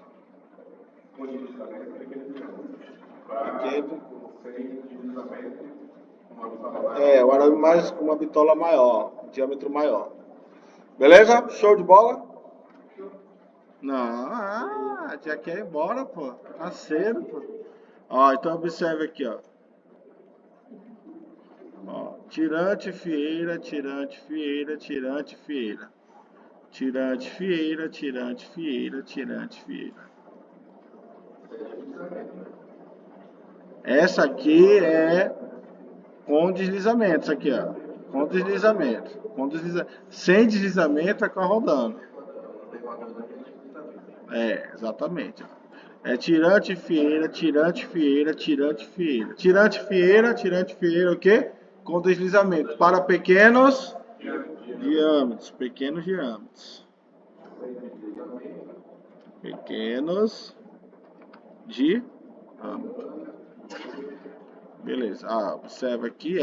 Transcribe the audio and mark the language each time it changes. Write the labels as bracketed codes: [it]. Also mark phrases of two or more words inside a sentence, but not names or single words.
[pt] O arame mais com uma bitola maior, diâmetro maior. Beleza? Show de bola? Não, já quer ir embora, pô. Tá cedo, pô. Ó, então observe aqui, ó. Ó, tirante, fieira, tirante, fieira, tirante, fieira. Tirante, fieira, tirante, fieira, tirante, fieira. Essa aqui é com deslizamento, isso aqui, ó. Com deslizamento. Sem deslizamento é com a Roldana. Exatamente. É tirante, fieira, tirante, fieira, tirante, fieira. Tirante, fieira, o quê? Com deslizamento. Para pequenos diâmetros. Pequenos diâmetros. Pequenos diâmetros. Beleza. Observa aqui.